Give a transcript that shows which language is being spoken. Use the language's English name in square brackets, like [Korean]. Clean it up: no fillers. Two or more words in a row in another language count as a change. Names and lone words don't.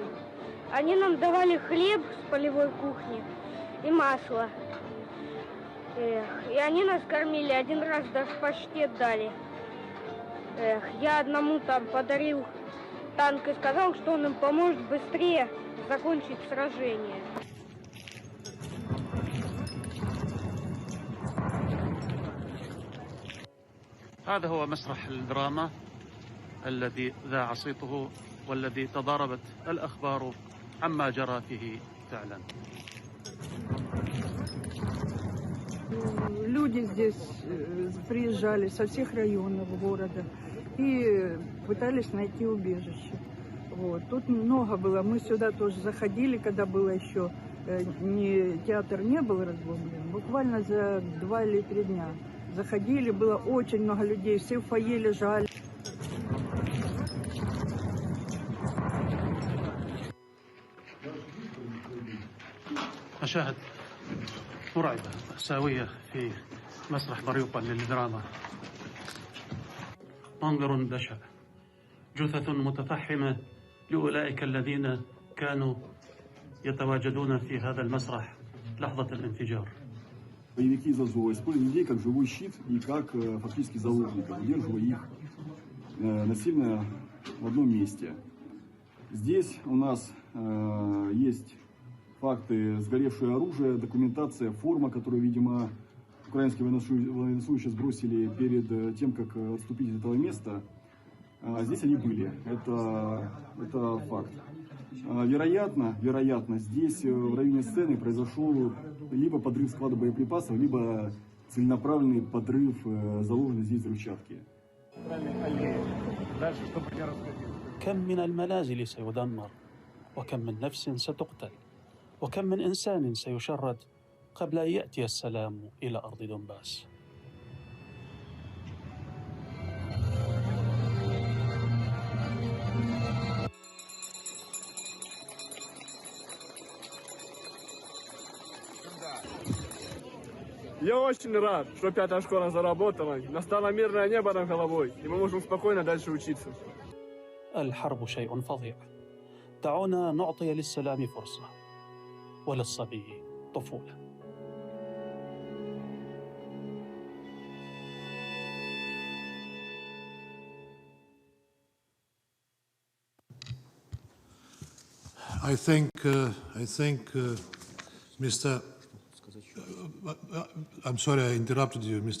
[Russian] Они нам давали хлеб с полевой кухни и масло. И они нас кормили, один раз даже паштет дали. Я одному там подарил танк и сказал, что он им поможет быстрее закончить сражение. [Arabic] هذا هو مسرح الدراما الذي ذاع صيته والذي تضاربت الأخبار عما جرى فيه فعلا. [Russian] Люди здесь приезжали со всех районов города и пытались найти убежище. Вот. Тут много было. Мы сюда тоже заходили, когда было еще театр не был разбомблен. Буквально за 2 или 3 дня заходили, было очень много людей, все в фойе лежали. [Arabic] مشاهد مرعبة مأساوية في مسرح ماريوبول للدراما. منظر بشع، جثث متفحمة لأولئك الذين كانوا يتواجدون في هذا المسرح لحظة الانفجار. [Russian] Боевики из Азова используют людей как живой щит и как фактически заложников, удерживая их насильно в одном месте. Здесь у нас есть факты: сгоревшее оружие, документация, форма, которую, видимо, украинские военнослужащие сбросили перед тем, как отступить от этого места. Здесь они были. Это факт. Вероятно, здесь в районе сцены произошел либо подрыв склада боеприпасов, либо целенаправленный подрыв заложенной здесь взрывчатки. [Arabic] كم من المنازل سيدمر، وكم من نفس ستقتل، وكم من إنسان سيشرد قبل أن يأتي السلام إلى أرض دونباس. [Russian] Я очень рад, что 5-я школа заработала, настало мирное небо над головой, и мы можем спокойно дальше учиться. [Arabic] الحرب شيء فظيع. دعونا نعطي للسلام فرصة وللصبي طفولة. [English] I think, Mr. I'm sorry I interrupted you, Mr.